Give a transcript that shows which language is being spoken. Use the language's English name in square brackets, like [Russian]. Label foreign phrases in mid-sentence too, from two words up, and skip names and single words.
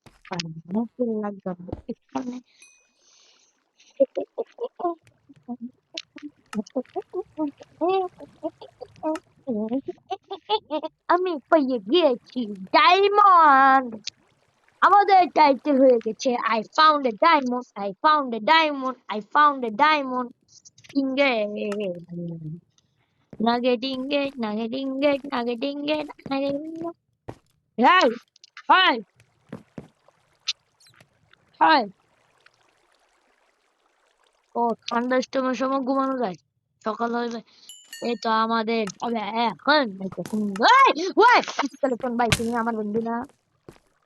[Bangla] আমি পেয়ে গিয়েছি ডায়মন্ড। আমাদের টাইটেল হয়ে গেছে [English] I found a diamond, I found a diamond, I found a diamond. ইংরেজ nugget ingot, nugget ingot, nugget ingot, nugget ingot. Hey, hey, hey. [Bangla] ও ঠান্ডার সময় ঘুমানো যায়, সকাল হয়ে যায়। এই তো আমাদের হবে এখন ওই স্কেলেটন ভাই, তুমি আমার বন্ধু না?